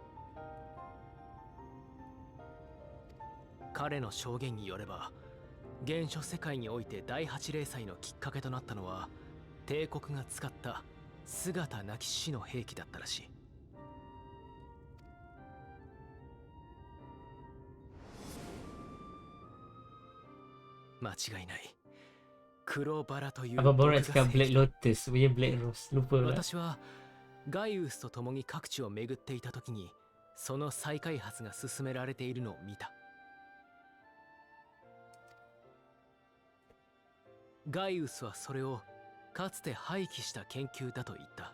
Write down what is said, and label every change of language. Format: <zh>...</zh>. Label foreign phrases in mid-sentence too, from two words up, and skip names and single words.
<ja>彼の証言によれば、原初世界において第八霊災のきっかけとなったのは帝国が使った姿なき死の兵器だったらしい。間違いない。黒バラという</ja> <ms>Apa baru nak cakap Black Lotus punya Black Rose. Lupa lah.</ms> <ja>私はガイウスと共に各地を巡っていた時にその再開発が進められているのを見た。ガイウスはそれをかつて廃棄した研究だと言った。</ja>